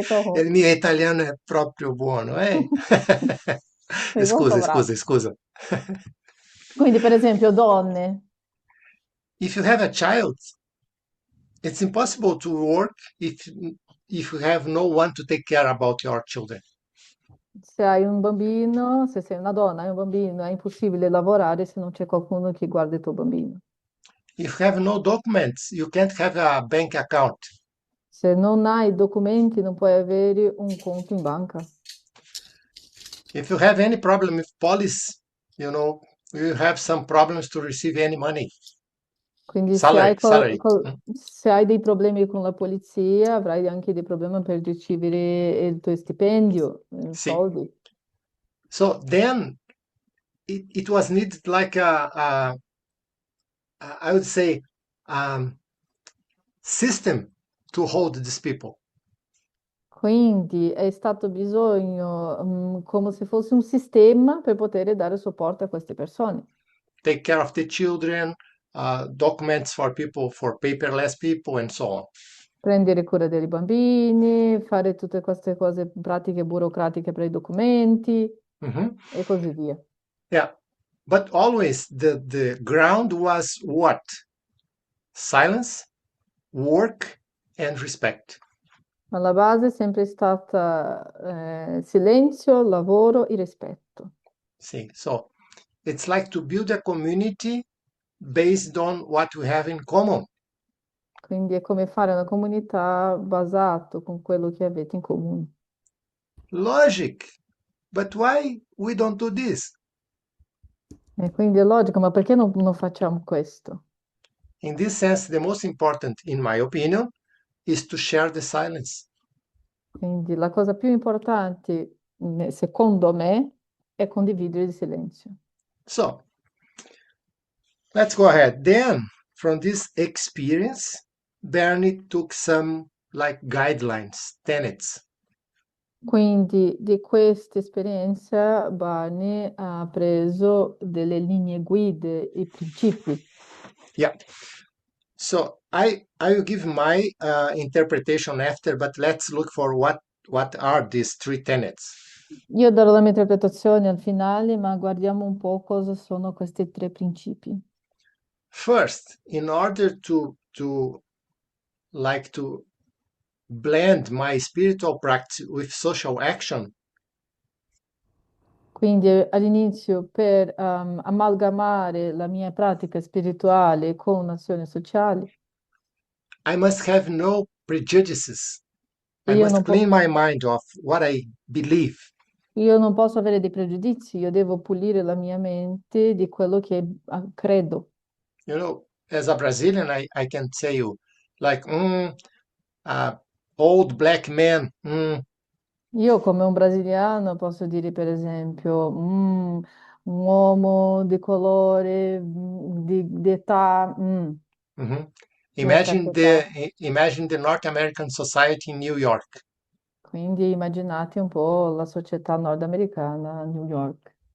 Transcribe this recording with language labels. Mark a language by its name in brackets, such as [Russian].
[Italian] il comunque. mio italiano è proprio buono, eh? Sei molto bravo. Scusa. Quindi, per esempio, donne. [English] If you have a child, it's impossible to work if you have no one to take care about your children. [Italian] Se hai un bambino, se sei una donna, hai un bambino, è impossibile lavorare se non c'è qualcuno che guarda il tuo bambino. [English] If you have no documents, you can't have a bank account. [Italian] Se non hai documenti, non puoi avere un conto in banca. [English] If you have any problem with police, you have some problems to receive any money. [Italian] Quindi [English] Salary. [Italian] se hai dei problemi con la polizia, avrai anche dei problemi per ricevere il tuo stipendio, [English] See. [Italian] soldi. [English] So then it was needed like I would say, system to hold these people. [Italian] Quindi è stato bisogno, come se fosse un sistema per poter dare supporto a queste persone. [English] Take care of the children, documents for people, for paperless people, and so on. [Italian] Prendere cura dei bambini, fare tutte queste cose pratiche burocratiche per i documenti Mhm. e così via. [English] Yeah, but always the ground was what? Silence, work, and respect. [Italian] Alla base è sempre stata silenzio, lavoro e rispetto. [English] See, so it's like to build a community based on what we have in common. [Italian] Quindi è come fare una comunità basato con quello che avete in comune. [English] Logic. But why we don't do this? [Italian] E quindi è logico, ma perché non facciamo questo? [English] In this sense, the most important, in my opinion, is to share the silence. [Italian] Quindi la cosa più importante, secondo me, è condividere il silenzio. [English] So let's go ahead. Then, from this experience, Bernie took some like guidelines, tenets. [Italian] Quindi di questa esperienza Barney ha preso delle linee guide, i principi. [English] Yeah. So I will give my interpretation after, but let's look for what are these three tenets. [Italian] Io darò la mia interpretazione al finale, ma guardiamo un po' cosa sono questi tre principi. [English] First, in order to like to blend my spiritual practice with social action, [Italian] Quindi all'inizio per amalgamare la mia pratica spirituale con azioni sociali, [English] I must have no prejudices. I [Italian] io [English] must [Italian] non [English] clean po- my mind of what I believe. [Italian] io non posso avere dei pregiudizi, io devo pulire la mia mente di quello che credo. [English] You know, as a Brazilian, I can tell you, like, uh, old black man, [Italian] Io come un brasiliano posso dire per esempio, un uomo di colore, di età, mhm. di una certa età. [English] Imagine the North American society in New York. [Italian] Quindi immaginate un po' la società nordamericana a New York.